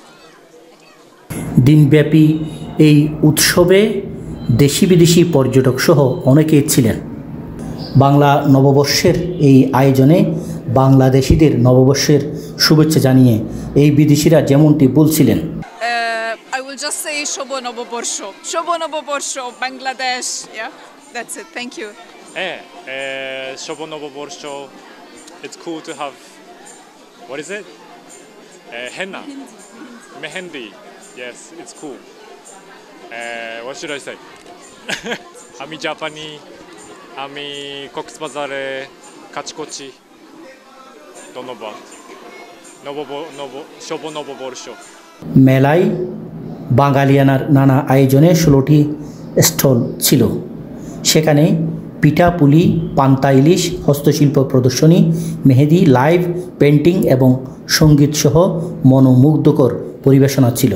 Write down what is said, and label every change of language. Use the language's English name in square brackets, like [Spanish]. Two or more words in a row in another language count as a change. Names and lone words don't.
[Bangla] দিনব্যাপী এই উৎসবে দেশি বিদেশি পর্যটক সহ অনেকেই ছিলেন। বাংলা নববর্ষের এই আয়োজনে বাংলাদেশিদের নববর্ষের শুভেচ্ছা জানিয়ে এই বিদেশিরা যেমনটি বলছিলেন। [English] I will just say [Bangla] শুভ নববর্ষ. শুভ নববর্ষ, [English] Bangladesh. Yeah, that's it. Thank you. [Bangla] শুভ নববর্ষ. [English] It's cool to have, what is it? Henna. Mehendi. Yes, it's cool. What should I say? [Bangla] আমি জাপানি. আমি কক্সবাজারে। কাছাকাছি. ধন্যবাদ। শুভ নববর্ষ. মেলায় বাঙালিয়ানার নানা আয়োজনে 16টি স্টল ছিল। সেখানে পিঠা পুলি, পান্তা ইলিশ, হস্তশিল্প প্রদর্শনী, মেহেদি, লাইভ পেন্টিং এবং সঙ্গীতসহ মনোমুগ্ধকর পরিবেশনা ছিল।